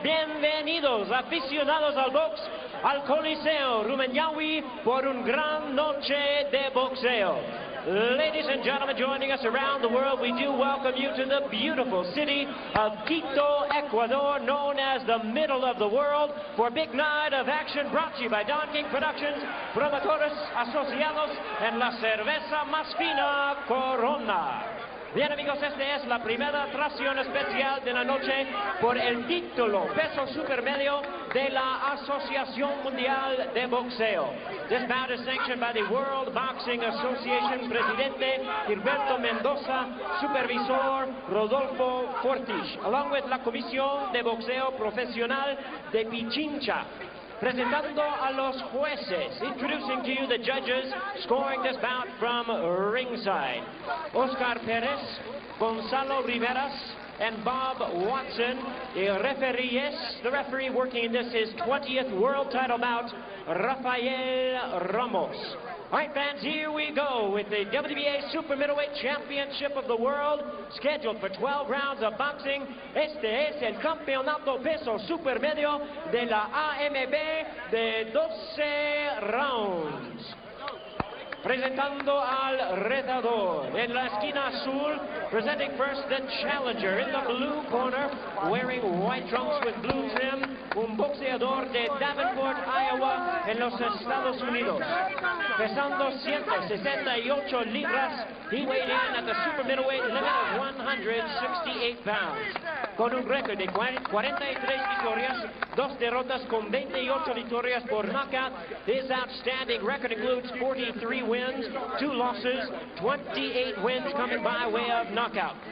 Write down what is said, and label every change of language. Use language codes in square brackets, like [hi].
[es] Bienvenidos, aficionados al box, al Coliseo Rumiñahui por un gran noche de boxeo. [en] Ladies and gentlemen, joining us around the world, we do welcome you to the beautiful city of Quito, Ecuador, known as the middle of the world, for a big night of action brought to you by Don King Productions, Promotores Asociados, and La Cerveza Más Fina Corona. [es] Bien, amigos, esta es la primera atracción especial de la noche por el título peso supermedio de la Asociación Mundial de Boxeo. [en] This bout is sanctioned by the World Boxing Association Presidente Gilberto Mendoza, Supervisor Rodolfo Fortich, along with la Comisión de Boxeo Profesional de Pichincha. [es] Presentando a los jueces, [en] introducing to you the judges scoring this bout from ringside. Oscar Perez, Gonzalo Riveras, and Bob Watson. The referee working in this is 20th world title bout, Rafael Ramos. All right, fans, here we go with the WBA Super Middleweight Championship of the World, scheduled for 12 rounds of boxing. [es] Este es el campeonato peso supermedio de la AMB de 12 rounds. Presentando al retador en la esquina azul, [en] presenting first the challenger in the blue corner, wearing white trunks with blue trim, [es] un boxeador de Davenport, Iowa, en los Estados Unidos. Pesando 168 libras, [en] he weighed in at the super middleweight limit of 168 pounds. [es] Con un récord de 43 victorias, 2 derrotas con 28 victorias por knockout. [en] His outstanding record includes 43 wins, 2 losses, 28 wins coming by way of knockout.